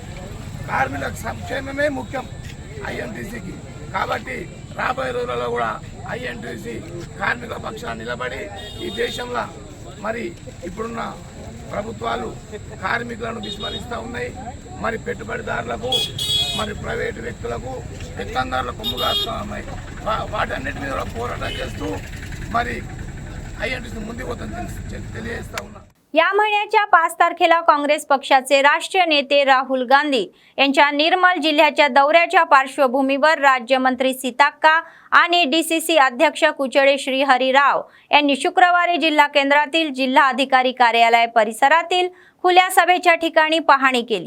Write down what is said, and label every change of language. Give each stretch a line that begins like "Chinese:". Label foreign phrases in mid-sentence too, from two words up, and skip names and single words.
Telugu: కార్మికుల సంక్షేమమే ముఖ్యం ఐఎన్టీసీకి, కాబట్టి రాబోయే రోజులలో కూడా ఐఎన్టీసీ కార్మికుల పక్షాన నిలబడి ఈ దేశంలో మరి ఇప్పుడున్న ప్రభుత్వాలు కార్మికులను విస్మరిస్తూ ఉన్నాయి, మరి పెట్టుబడిదారులకు మరి ప్రైవేటు వ్యక్తులకు పెత్తందారులకు కొమ్ముగాస్తూ ఉన్నాయి। వాటన్నిటి మీద పోరాటం చేస్తూ మరి ఐఎన్టీసీ ముందుకు పోతుందని తెలియజేస్తా ఉన్నా।
Marathi: या महिन्याच्या 5 तारखेला काँग्रेस पक्षाचे राष्ट्रीय नेते राहुल गांधी यांच्या निर्मल जिल्ह्याच्या दौऱ्याच्या पार्श्वभूमीवर राज्यमंत्री सीताक्का आणि डीसीसी अध्यक्ष कुचडे श्रीहरी राव यांनी शुक्रवारी जिल्हा केंद्रातील जिल्हा अधिकारी कार्यालय परिसरातील खुल्या सभेच्या ठिकाणी पाहणी केली।